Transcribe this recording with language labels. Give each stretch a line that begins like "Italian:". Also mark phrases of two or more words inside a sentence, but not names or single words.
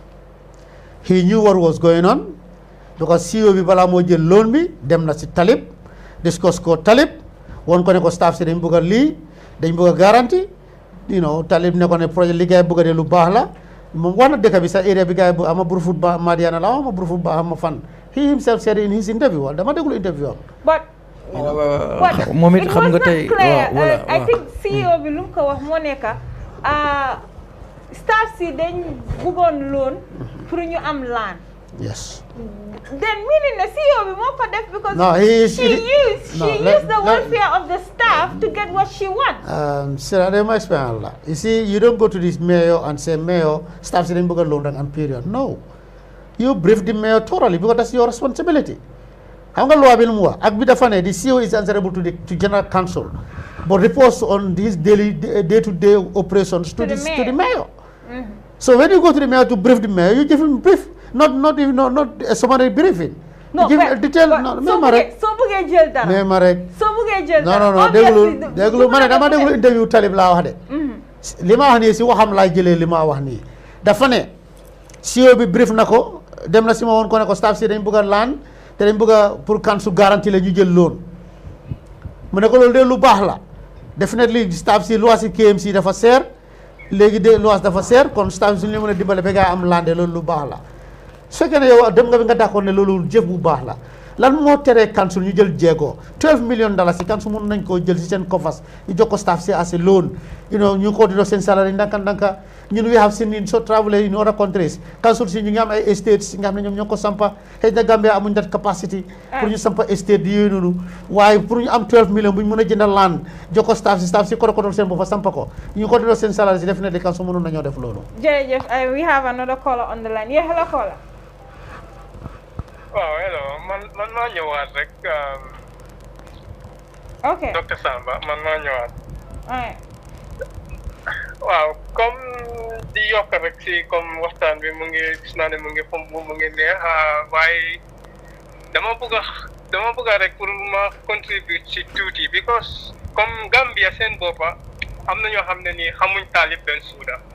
English: He knew what was going on
Wolof: because CEO bi bala mo jël loan bi dem na ci Talib discuss ko Talib won ko ne ko staff si dañ bëgg lii dañ bëgg garantie Talib ne ko ne projet liggéey bëgg de lu baax la moom wax na dëkk bi sa area bi gaay bu ama Brufut ba Madiana la ama Brufut ba ama fan
English: he himself said in his interview
Wolof: dama déglu interview am but moom it xam nga tey voilà
English: I think
Wolof: CEO bi lu mu ko wax moo nekk staff si dañ bëggoon loan pour ñu am land.
English: Yes. Then meaning the CEO
Wolof: bi moo ko def
English: because she used the welfare of the staff to get what she wants. Sarah, they might spend a lot. You see, you don't go to this mayor and say, Mayor, staff
Wolof: si dañ bëgg a
English: loan and period. No. You brief the mayor thoroughly because that's your responsibility.
Wolof: Xam nga loi bi lu mu wax ak bi dafa ne
English: the CEO is answerable to general council but reports on these daily day-to-day operations to the mayor. So when you go to the mayor to brief the mayor, you give him brief, not a summary briefing. No, give a detail. No,
Wolof: so bëggee jël dara. Mais ma rek. So bëggee jël dara. Non, déglu ma ne dama déglu interview Talib laa wax de. Li ma wax nii si waxam laa jëlee li ma wax nii. Dafa ne CEO bi brief na ko dem na si ma woon ko ne ko staff si dañ bëgg a laan te dañ bëgg a pour council garantie la ñu jël loon mu ne ko loolu de lu baax la definitely staff si loi si KMC dafa seer léegi de loi dafa seer kon staff si ñu mën a dimbale ba nga am lande loolu lu baax la su fekkee ne yow dem nga bi nga
French: d'accord
Wolof: ne loolu jëf bu baax la lan moo teree council ñu jël jéego $12 million si council mën nañ koo jël si seen coffers ñu jox ko staff si
English: as a loan
Wolof: ñu ko dino seen salary ndanka ñun
English: we have seen in so travel in other countries
Wolof: council si ñu ngi am ay estates nga xam ne ñoom ñoo ko sampa xëy na Gambia amuñ
English: that capacity
Wolof: pour ñu sampa estate yooyu noonu waaye pour ñu am 12 millions bu ñu mën a jëndal land jox ko staff si ko seen bopp sampa ko ñu ko dino seen salary si definitely council mënoon nañoo def loolu.
English: Jërëjëf we have another caller on the line. Hello caller.
Wolof: waaw hello man maa ñëwaat rek. ok docteur Samba man maa ñëwaat. waaw comme di yokk rek si comme waxtaan bi mu ngi gis naa ne mu ngi fomb mu ngi neex waaye dama bëgg rek pour ma contribute si tuuti because comme Gambia seen boppa am na ñoo xam ne nii xamuñ Talib Bensouda.